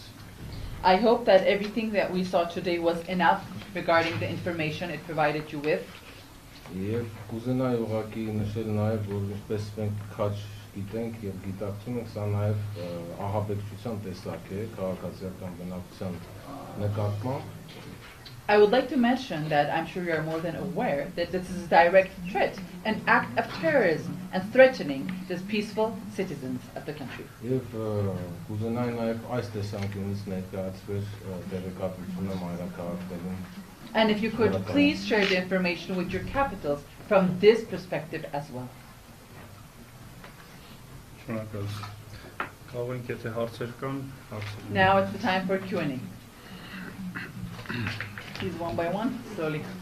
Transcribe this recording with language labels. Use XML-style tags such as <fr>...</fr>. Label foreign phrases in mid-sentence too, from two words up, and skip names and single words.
<en>I hope that everything that we saw today was enough regarding the information it provided you with.</en> <hy>Եվ կուզենայի ուղղակի նշել նաեւ, որ ինչպես մենք քաջ գիտենք եւ գիտակցում ենք, սա նաեւ ահաբեկչության տեսակ է, քաղաքացիական բնակության նկատմամբ.</hy> <en>I would like to mention that I'm sure you are more than aware that this is a direct threat, an act of terrorism and threatening the peaceful citizens of the country.</en> <hy>Եվ կուզենայի նաեւ այս տեսանկյունից ներկայացվեր տեղեկատվությունը մայրաքաղաքներում.</hy> <en>And if you could please share the information with your capitals from this perspective as well. Now it's the time for Q&A. Please, one by one, slowly.</en>